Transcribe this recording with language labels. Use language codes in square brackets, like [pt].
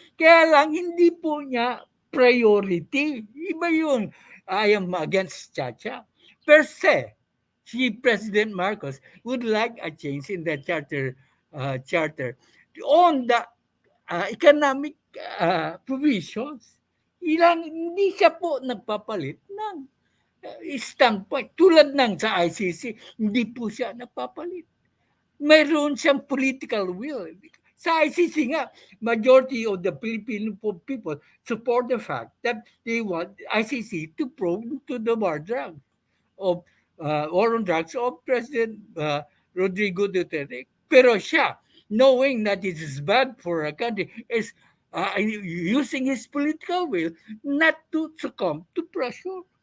[tl] Kaya lang, hindi po niya priority. Iba yun. [en] I am against Chacha. Per se, si President Marcos would like a change in the charter on the economic provisions. [tl] Hindi siya po nagpapalit ng standpoint. Tulad ng sa ICC, hindi po siya nagpapalit. Mayroon siyang political will. Sa ICC nga, [en] majority of the Filipino people support the fact that they want ICC to probe to the war on drugs of President Rodrigo Duterte. [tl] Pero siya, [en] knowing that it is bad for a country, is using his political will not to succumb to pressure.